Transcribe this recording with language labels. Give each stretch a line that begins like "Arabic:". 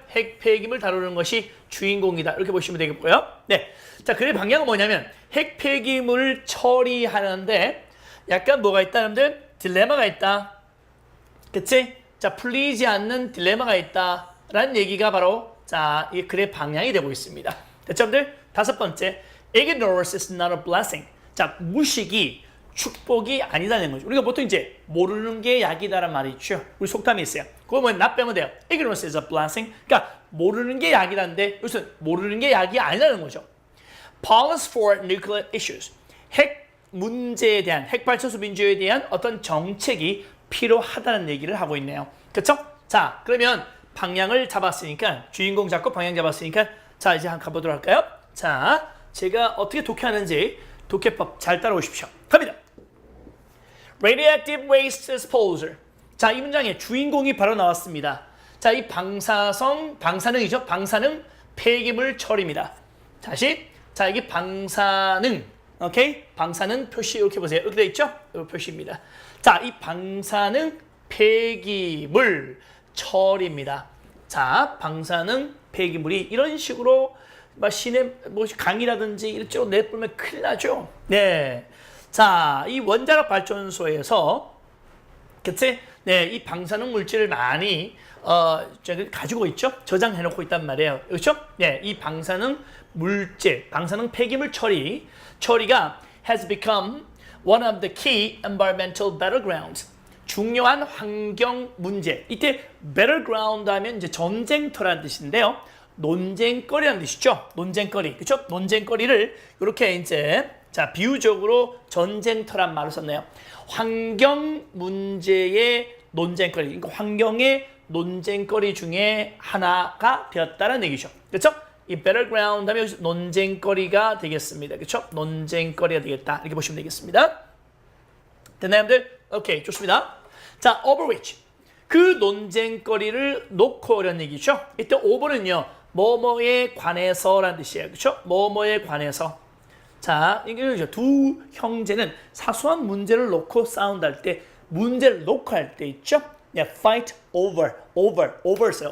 Korean: 핵폐기물 다루는 것이 주인공이다. 이렇게 보시면 되겠고요. 네. 자, 글의 방향은 뭐냐면 핵폐기물을 처리하는데 약간 뭐가 있다, 여러분들? 딜레마가 있다. 그렇지? 자, 풀리지 않는 딜레마가 있다라는 얘기가 바로 자, 이 글의 방향이 되고 있습니다. 됐죠, 여러분들? 다섯 번째,
English: ignorance is not a blessing.
Korean: 자, 무식이 축복이 아니다는 거죠. 우리가 보통 이제 모르는 게 약이다란 말이 있죠. 우리 속담이 있어요. 그거 뭐 나 빼면 돼요.
English: ignorance is a blessing.
Korean: 그러니까 모르는 게 약이라는데 여기서 모르는 게 약이 아니라는 거죠.
English: Policy for nuclear issues.
Korean: 핵 문제에 대한, 핵발전소 문제에 대한 어떤 정책이 필요하다는 얘기를 하고 있네요. 그렇죠? 자, 그러면 방향을 잡았으니까 주인공 잡고 방향 잡았으니까 자, 이제 한번 가보도록 할까요? 자, 제가 어떻게 독해하는지 독해법 잘 따라오십시오. 갑니다.
English: Radioactive waste disposal.
Korean: 자, 이 문장에 주인공이 바로 나왔습니다. 자, 이 방사능이죠. 방사능 폐기물 처리입니다. 다시, 자, 이게 방사능, 오케이? 방사능 표시 이렇게 보세요. 이렇게 돼 있죠? 이 표시입니다. 자, 이 방사능 폐기물 처리입니다. 자, 방사능 폐기물이 이런 식으로 시내 강이라든지 이쪽으로 내뿜으면 큰일 나죠. 네. 자, 이 원자력 발전소에서 그치? 네, 이 방사능 물질을 많이 가지고 있죠. 저장해 놓고 있단 말이에요. 그렇죠? 네, 이 방사능 물질, 방사능 폐기물 처리가
English: has become one of the key environmental battlegrounds.
Korean: 중요한 환경 문제. 이때 battleground 하면 이제 전쟁터라는 뜻인데요. 논쟁거리라는 뜻이죠. 논쟁거리. 그렇죠? 논쟁거리를 이렇게 이제 자, 비유적으로 전쟁터란 말을 썼네요. 환경 문제의 논쟁거리. 그러니까 환경의 논쟁거리 중에 하나가 되었다는 얘기죠. 그렇죠? 이 battleground 하면 논쟁거리가 되겠습니다. 그렇죠? 논쟁거리가 되겠다. 이렇게 보시면 되겠습니다. 됐나요, 여러분들? 오케이, 좋습니다. 자, overreach. 그 논쟁거리를 놓고 이런 얘기죠. 이때 over는요, 뭐뭐에 관해서라는 뜻이에요. 그렇죠? 뭐뭐에 관해서. 자, 이게 두 형제는 사소한 문제를 놓고 싸운다 할 때, 문제를 놓고 할 때 있죠?
English: fight over
Korean: 써요.